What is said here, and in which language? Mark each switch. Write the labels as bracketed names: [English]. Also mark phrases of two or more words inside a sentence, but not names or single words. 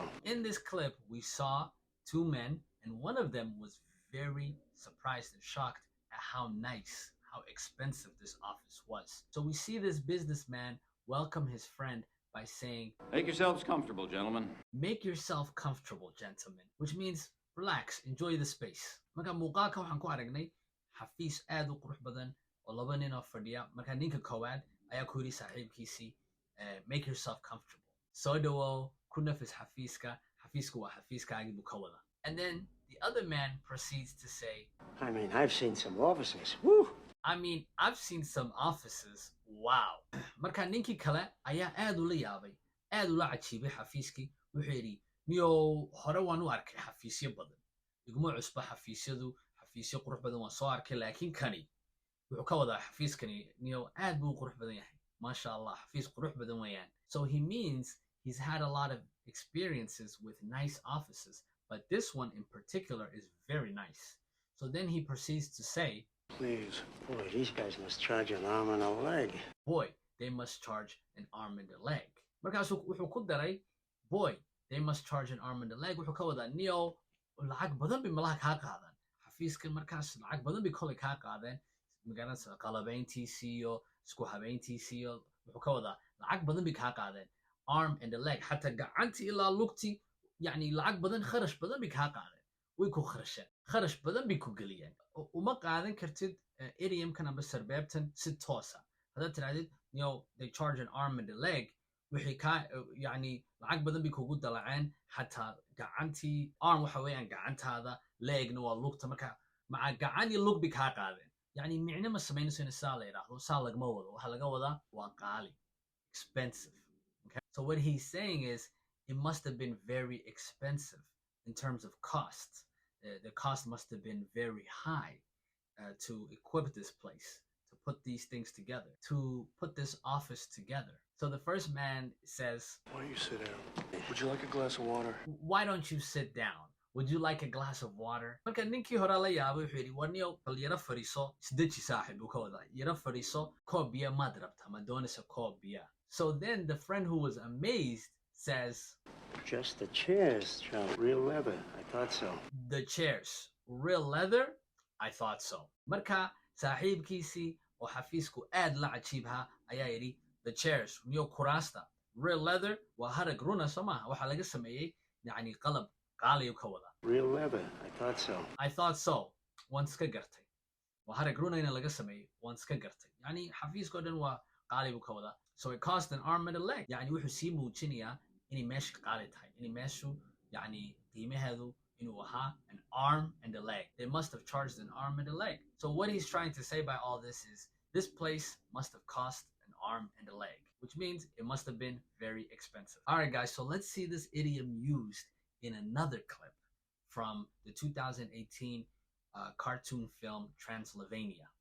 [English] In this clip, we saw two men, and one of them was very surprised and shocked at how nice, how expensive this office was. So we see this businessman welcome his friend by saying, Make yourselves comfortable, gentlemen. Make yourself comfortable, gentlemen, which means relax, enjoy the space. [Somali] Marka muuqaalka waxaan ku aragnay xafiis aad u qurux badan oo laba nin oo fadhiya. Marka ninka koowaad ayaa ku yidhi saaxiibkiisii, [English] make yourself comfortable. [Somali] Soo dhawow, ku nafis xafiiska. Xafiisku waa xafiiskaagii buu ka wada. [English] And then the other man proceeds to say, I mean, I've seen some officers. Woo! I mean, I've seen some offices. Wow. [Somali] Marka ninkii kale ayaa aad ula yaabay, aad ula cajiibay xafiiskii. Wuxuu yidhi, niyow hore waan u arkay xafiisyo badan. Iguma cusba xafiisyadu, xafiisyo qurux badan waan soo arkay, laakiin kani wuxuu ka wadaa xafiiskani niyow aad buu qurux badan yahay. [Arabic] ما شاء الله, [Somali] xafiis qurux badan weeyaan. [English] So he means he's had a lot of experiences with nice offices, but this one in particular is very nice. So then he proceeds to say, Please. Boy, these guys must charge an arm and a leg. Boy, they must charge an arm and a leg. [Somali] Markaasuu wuxuu ku daray, [English] boy, they must charge an arm and a leg. [Somali] Wuxuu ka wadaa, niyow lacag badan bay malaha kaa qaadan. Xafiiskan markaas lacag badan bay kolay kaa qaadeen. Magaranaysa qalabayntiisii iyo isku habayntiisii iyo wuxuu ka wadaa lacag badan bay kaa qaadeen. [English] Arm and a leg. [Somali] Xataa gacantii ilaa lugtii, yacni lacag badan, kharash badan bay kaa qaadeen. Way ku kharasheen. Kharash badan bay ku geliyeen. Uma qaadan kartid idiomkan amba sarbeebtan si toosa. Haddaad tirahdid, [English] they charge an arm and a leg, [Somali] wixii kaa yacni lacag badan bay kugu dalaceen. Xataa gacantii, arm waxa weeyaan gacantaada, legna waa lugta. Marka maca gacan iyo lug bay kaa qaadeen. Yani micno ma samaynayso in saa la yidhaahdo, saa lagama wado. Waxa laga wadaa waa qaali, [English] expensive. Okay? So what he's saying is, it must have been very expensive in terms of cost. The cost must have been very high to equip this place, to put these things together, to put this office together. So the first man says, Why don't you sit down? Would you like a glass of water? Why don't you sit down? Would you like a glass of water? [Somali] Marka ninkii hore la yaabay wuxuu yidhi, war niyow bal yara fadhiiso, isdeji saaxib buu ka wadaa. Yara fadhiiso, koob biya maad rabta, ma doonaysa koob biya. [English] So then the friend who was amazed says, Just the chairs, Charlie. Real leather. I thought so. The chairs. Real leather? I thought so. [Somali] Marka saaxiibkiisii oo xafiisku aad la cajiibha ayaa yidhi, [English] the chairs, [Somali] niyo kuraasta. [English] Real leather [Somali] waa harag runa soo maaha. Waxaa laga sameeyey yacni qalab qaaliyu ka wada. [English] Real leather. I thought so. I thought so. [Somali] Waan iska gartay. Waa harag runayna laga sameeyey. Waan iska gartay. Yacni xafiiskoo dhan waa qaali buu ka wada. [English] So it cost an arm and a leg. [Somali] Yacni wuxuu sii muujinayaa inay meesha qaali tahay. Inay meeshu yacni qiimaheedu inuu ahaa [English] an arm and a leg. They must have charged an arm and a leg. So what he's trying to say by all this is, this place must have cost an arm and a leg, which means it must have been very expensive. All right, guys, so let's see this idiom used in another clip from the 2018 cartoon film Transylvania.